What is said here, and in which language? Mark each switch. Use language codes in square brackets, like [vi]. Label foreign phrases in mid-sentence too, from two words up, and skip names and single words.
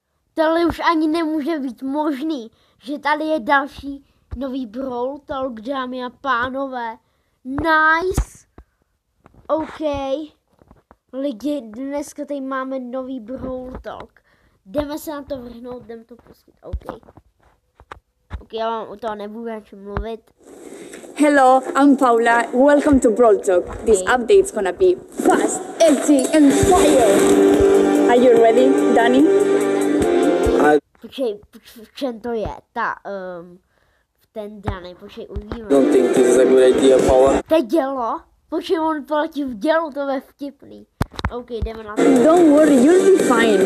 [cs] Tohle už ani nemůže být možný, že tady je další nový Brawl Talk, dámy a pánové. [en] Nice. OK. [cs] Lidi, dneska tady máme nový Brawl Talk. Jdeme se na to vrhnout, jdeme to pustit. OK. OK, já vám u toho nebudu radši mluvit. [en] Hello, I'm Paula. Welcome to Brawl Talk. This update's gonna be fast, edgy, and fire. Are you ready, Danny? [cs] Počkej, v čem to je? Ten Danny, počkej, uvidíme. [en] Don't think this is a good idea, Paula. [cs] To je dělo? Počkej, on poletí v dělu, to je vtipný. OK, jdeme na to. [en] Don't worry, you'll be fine.